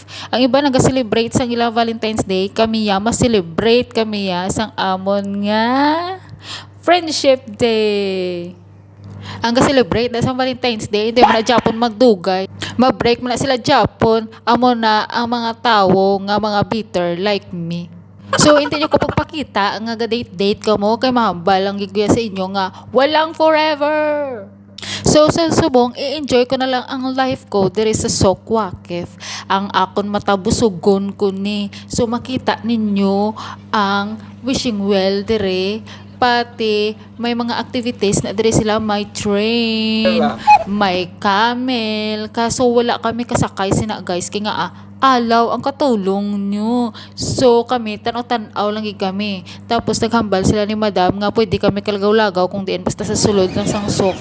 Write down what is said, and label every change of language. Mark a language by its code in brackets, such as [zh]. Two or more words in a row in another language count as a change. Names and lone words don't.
[hil] Ang iba naga-celebrate sa ilang Valentine's Day, kami ya ma-celebrate kami ya sang amon nga Friendship Day. Ang ga-celebrate na sa Valentine's Day, hindi mo na Japon magdugay. Ma-break mo na sila Japon, amo na ang mga tao nga mga [en] bitter like me. [hil] So, hindi nyo ko pagpakita ang nga date ko mo kay mahambal ang giguya sa inyo nga walang forever. So, sa subong, i-enjoy ko na lang ang life ko diri sa Souk Waqif. Ang akon matabusugon ko ni. So, makita ninyo ang wishing well dire. Pati may mga activities na diri sila, may train, may camel, kaso wala kami kasakay sina guys kaya nga alaw ang katulong nyo. So kami tanaw-tanaw lang kami. Tapos naghambal sila ni madam nga pwede kami kalagaw-lagaw kung diin basta sa sulod ng sangsok.